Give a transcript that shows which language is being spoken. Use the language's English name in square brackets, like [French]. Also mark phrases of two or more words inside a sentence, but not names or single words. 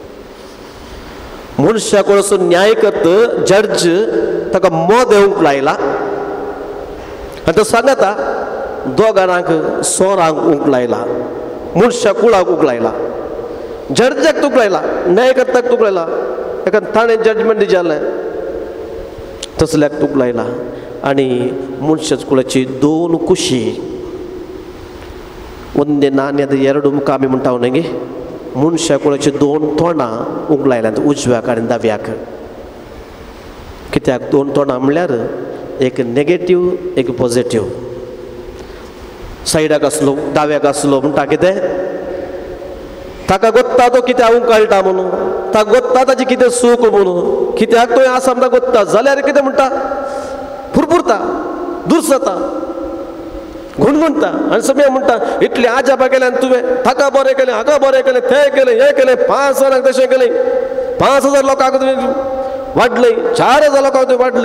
[Konkani] मनशाक असो न्याय करत जड्ज ताका मोद येवंक लायला आनी तो सांगता दोगांक सोरांक उंक लायला, मनशाक कुळाक उंक लायला, जड्जाक तुक लायला, न्याय करताक तुक लायला, एका ताणें जजमेंट दिजालें तसल्याक तुक लायला. आनी मनशाच्या कुळाची 2 कुशी, [Kannada] ಒಂದೇ ನಾಣ್ಯದ 2 ಮುಖಾಮಿ [Konkani] म्हणटावणगे, मनशा कुळाची 2 तोंडां उंक लायल्यांत, उजव्याक आनी दाव्याक. कित्याक 2 तोंडां म्हणल्यार एक नेगेटीव एक पॉझिटिव्ह. सायडाक आसलो दाव्याक आसलो म्हणटा कितें, ताका गोत्ता तो कित्याक उंक काळटा म्हणून, ताका गोत्ता ताची कितें सूख म्हणून, कित्याक तो आसा म्हणटा गोत्ता, जाल्यार कितें म्हणटा, फुरफुरता, दुर्सता, गुणगुणता आनी सगळें म्हणटा इतलें आजापा केलें आनी तुवें ताका बरें केलें, हाका बरें केलें, तें केलें, हें केलें, 5 जाणांक तशें केलें, 5000 लोकांक तुवें वाडलय, 4000 लोकांक तुवें वाडलय.